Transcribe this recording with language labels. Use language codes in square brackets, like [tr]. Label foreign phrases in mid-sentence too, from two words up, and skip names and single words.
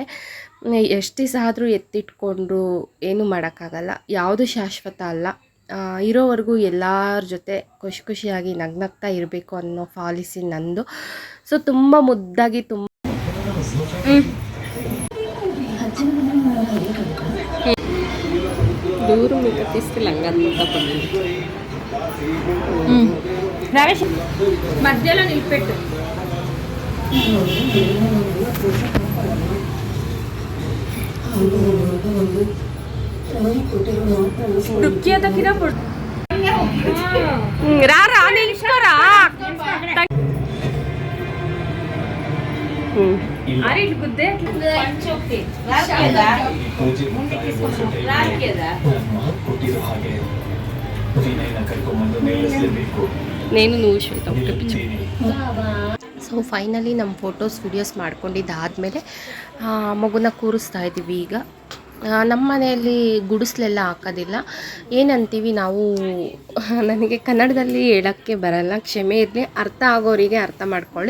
[kn] ಎಷ್ಟು ದಿವಸ ಆದರೂ ಎತ್ತಿಟ್ಕೊಂಡು ಏನೂ ಮಾಡೋಕ್ಕಾಗಲ್ಲ, ಯಾವುದು ಶಾಶ್ವತ ಅಲ್ಲ. ಇರೋವರೆಗೂ ಎಲ್ಲರ ಜೊತೆ ಖುಷಿಯಾಗಿ ನಗ್ನಗ್ತಾ ಇರಬೇಕು ಅನ್ನೋ ಪಾಲಿಸಿ ನಂದು. ಸೊ ತುಂಬ ಮುದ್ದಾಗಿ ದೂರ [te] మధ్యలో నిలిపెట్టు. రారా నిల్చుకోరా. అరే ఇటు గుద్దే పంచోకి నేను నువ్వు ಶ್ವೇತ ಒಟ್ಟಿಗೆ. [kn] ಸೊ ಫೈನಲಿ ನಮ್ಮ ಫೋಟೋಸ್ ವೀಡಿಯೋಸ್ ಮಾಡ್ಕೊಂಡಿದ್ದಾದಮೇಲೆ ಮಗುನ ಕೂರಿಸ್ತಾ ಇದ್ದೀವಿ. ಈಗ ನಮ್ಮ ಮನೆಯಲ್ಲಿ ಗುಡಿಸ್ಲೆಲ್ಲ ಹಾಕೋದಿಲ್ಲ. ಏನಂತೀವಿ ನಾವು, ನನಗೆ ಕನ್ನಡದಲ್ಲಿ ಹೇಳೋಕ್ಕೆ ಬರಲ್ಲ, ಕ್ಷಮೆ ಇರಲಿ, ಅರ್ಥ ಆಗೋರಿಗೆ ಅರ್ಥ ಮಾಡ್ಕೊಳ್ಳಿ.